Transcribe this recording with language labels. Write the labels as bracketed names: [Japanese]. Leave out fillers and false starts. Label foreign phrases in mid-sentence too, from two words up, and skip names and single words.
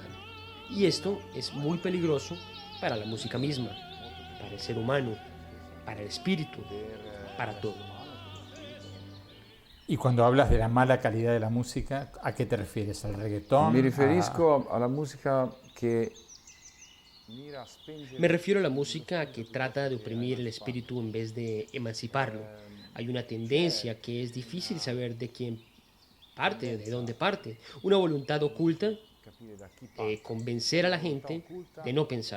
[Spanish] Y esto es muy peligroso para la música misma, para el ser humano, para el espíritu, para todo. Y cuando hablas de la mala calidad de la música, ¿a qué te refieres? ¿Al reggaetón? [Italian] mi riferisco alla musica che mira a spengere [Spanish] Me refiero a la música que trata de oprimir el espíritu en vez de emanciparlo. Hay una tendencia que es difícil saber de quién parte, de dónde parte. Una voluntad oculta de convencer a la gente de no pensar.